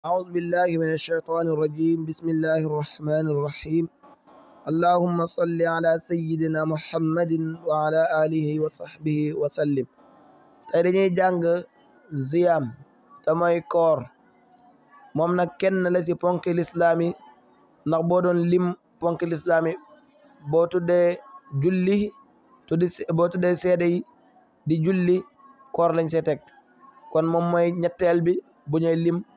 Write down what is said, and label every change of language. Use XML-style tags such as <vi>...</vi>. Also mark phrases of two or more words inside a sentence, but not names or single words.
<ar>أعوذ بالله من الشيطان الرجيم بسم الله الرحمن الرحيم اللهم صل على سيدنا محمد وعلى آله وصحبه وسلم</ar> <wo>tey dañuy jàng ziyaam te mooy koor moom nag kenn la ci ponki lislaam yi ndax boo doon lim ponki lislaam yi boo tuddee julli boo tuddee seede yi di julli koor lañ see teg kon moom mooy ñetteel bi bu ñuy lim</wo>